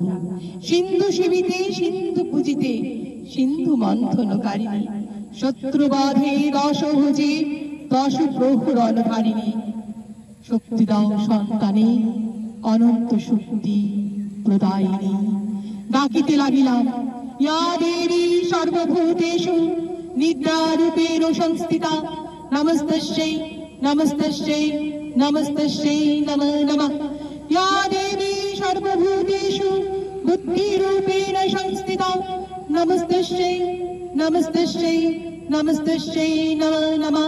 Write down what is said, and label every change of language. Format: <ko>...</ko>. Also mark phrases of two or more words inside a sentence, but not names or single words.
<bn>সিন্ধু সেবিতে, সিন্ধু পূজিতে, সিন্ধু মন্থনকারিণী, শত্রুবাধে দশভুজে, 10 প্রহরণ ধারিণী, শক্তি দাও সন্তানে, অনন্ত শক্তি প্রদায়িনী। ডাকিতে লাগিলাম,</bn> <sa>ইয়া দেবী সর্বভূতেষু নিদ্রারূপেণ সংস্থিতা, নমস্তস্যৈ নমস্তস্যৈ নমস্তস্যৈ নমো নমঃ। ইয়া দেবী সর্বভূতেষু বুদ্ধিরূপেণ সংস্থিতা, নমস্তস্যৈ নমস্তস্যৈ নমস্তস্যৈ নমো নমঃ।</sa>